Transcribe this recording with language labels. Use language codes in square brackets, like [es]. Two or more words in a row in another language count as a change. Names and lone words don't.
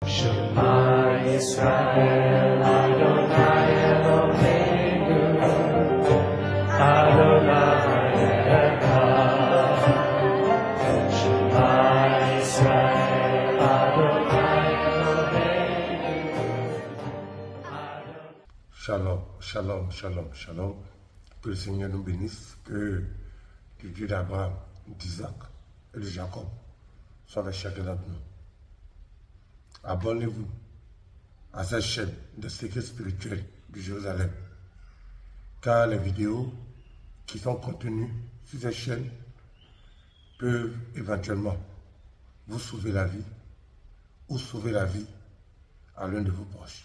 [he] שמע ישראל אדוני אלוהינו אדוני אחד. שמע ישראל אדוני אלוהינו. שלום, שלום, שלום, שלום. [fr] Que le Seigneur nous bénisse, que le Dieu d'Abraham, d'Isaac et de Jacob soit avec chacun d'entre nous. Abonnez-vous à cette chaîne de secrets spirituels de Jérusalem, car les vidéos qui sont contenues sur cette chaîne peuvent éventuellement vous sauver la vie ou sauver la vie à l'un de vos proches.